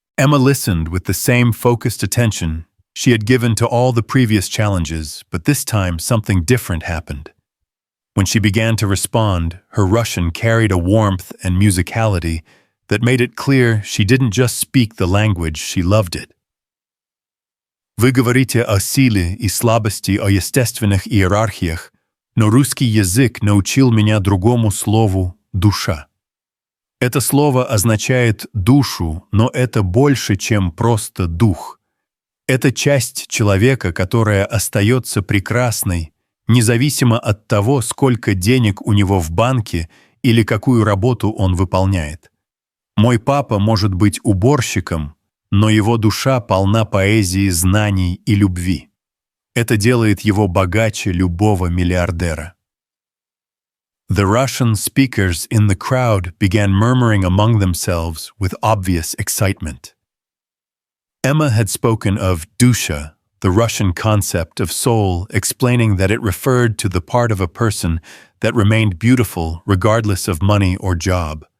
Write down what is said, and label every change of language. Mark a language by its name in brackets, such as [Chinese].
[English] Emma listened with the same focused attention she had given to all the previous challenges, but this time something different happened. When she began to respond, her Russian carried a warmth and musicality that made it clear she didn't just speak the language, she loved it. [Russian] «Вы говорите о силе и слабости, о естественных иерархиях, но русский язык научил меня другому слову «душа». Это слово означает душу, но это больше, чем просто дух. Это часть человека, которая остается прекрасной, независимо от того, сколько денег у него в банке или какую работу он выполняет. Мой папа может быть уборщиком, но его душа полна поэзии, знаний и любви. Это делает его богаче любого миллиардера. [English] The Russian speakers in the crowd began murmuring among themselves with obvious excitement. Emma had spoken of dusha, the Russian concept of soul, explaining that it referred to the part of a person that remained beautiful regardless of money or job.